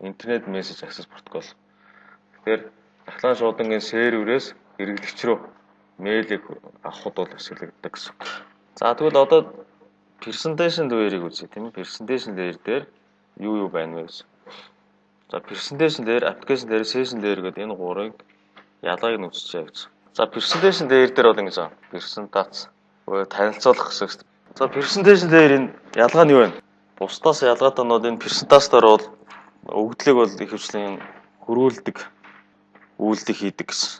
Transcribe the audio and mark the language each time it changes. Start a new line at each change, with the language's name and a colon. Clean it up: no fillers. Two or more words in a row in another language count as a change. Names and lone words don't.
Mongolian: Интернет мессеж access протокол. Тэгэхээр дахлан шуудангийн серверээс хэрэглэгч рүү мэйлийг авахд бол ашиглагддаг гэсэн. За тэгвэл одоо
English: presentation layer-
Mongolian: ыг үзье тийм ээ.
English: Presentation layer
Mongolian: дээр юу байна вэ гэсэн. За
English: presentation layer, application layer, session layer
Mongolian: гэдэг энэ гурыг ялгааг нь үзчихье гэж. За
English: presentation layer
Mongolian: дээр бол ингэж байна. Presentaц буюу танилцуулах хэсэг. За presentation дээр энэ ялгаа нь юу вэ? Бусдаас ялгаатай нь бол энэ presentation-аар бол өгдлийг бол ихэвчлэн хөрвүүлдэг, үйлдэл хийдэг гэсэн.